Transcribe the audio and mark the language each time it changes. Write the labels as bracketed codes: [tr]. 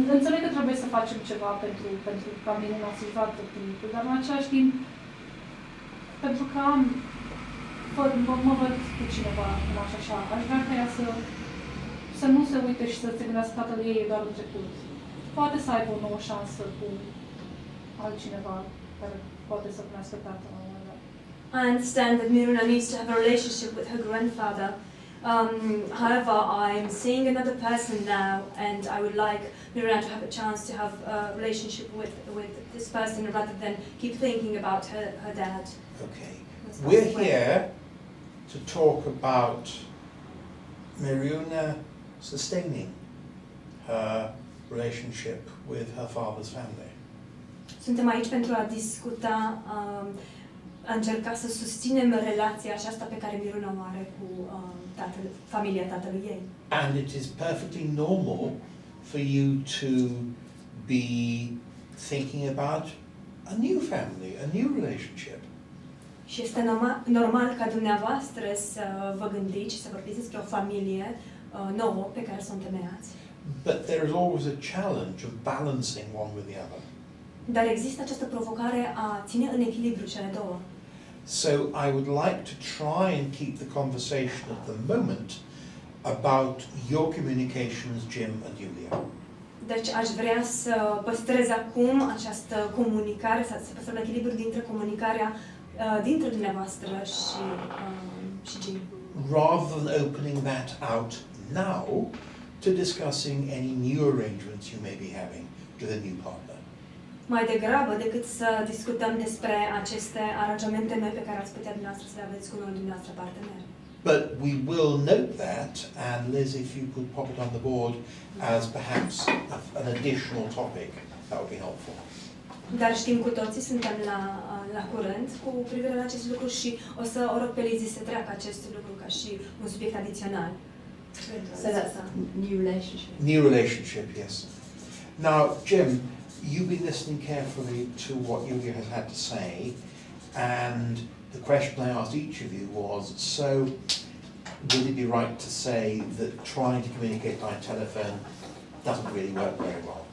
[ro] Înțeleg că trebuie să facem ceva pentru ca Miruna să-și vadă clipul, dar în același timp, pentru că mă văd cu cineva acum și așa, aș vrea ca ea să nu se uite și să se gândească tatăl ei e doar început. Poate să aibă o nouă șansă cu altcineva care poate să cunoască tatăl la un moment dat. [en] I understand that Miruna needs to have a relationship with her grandfather. However, I'm seeing another person now, and I would like Miruna to have a chance to have a relationship with this person rather than keep thinking about her dad. Okay. We're here to talk about Miruna sustaining her relationship with her father's family. [ro] Suntem aici pentru a discuta, a încerca să susținem relația aceasta pe care Miruna o are cu familia tatălui ei. [en] And it is perfectly normal for you to be thinking about a new family, a new relationship. [ro] Și este normal ca dumneavoastră să vă gândiți și să vorbiți despre o familie nouă pe care să o întemeiați. [en] But there is always a challenge of balancing one with the other. [ro] Dar există această provocare a ține în echilibru cele două. [en] So I would like to try and keep the conversation at the moment about your communications, Jim and Julia. [ro] Deci aș vrea să păstrez acum această comunicare, să păstrăm echilibru dintre comunicarea dintre dumneavoastră și Jim. [en] Rather than opening that out now to discussing any new arrangements you may be having with a new partner. [ro] Mai degrabă decât să discutăm despre aceste aranjamente noi pe care ați putea dumneavoastră să le aveți cu noul dumneavoastră partener. [en] But we will note that, and Liz, if you could pop it on the board as perhaps an additional topic, that would be helpful. [ro] Dar știm cu toții, suntem la curent cu privire la acest lucru și o să o rog pe Lizzie să treacă acest lucru ca și un subiect adițional. [en] So that's a new relationship. New relationship, yes. Now, Jim, you've been listening carefully to what Julia has had to say, and the question I asked each of you was, so would it be right to say that trying to communicate by telephone doesn't really work very well?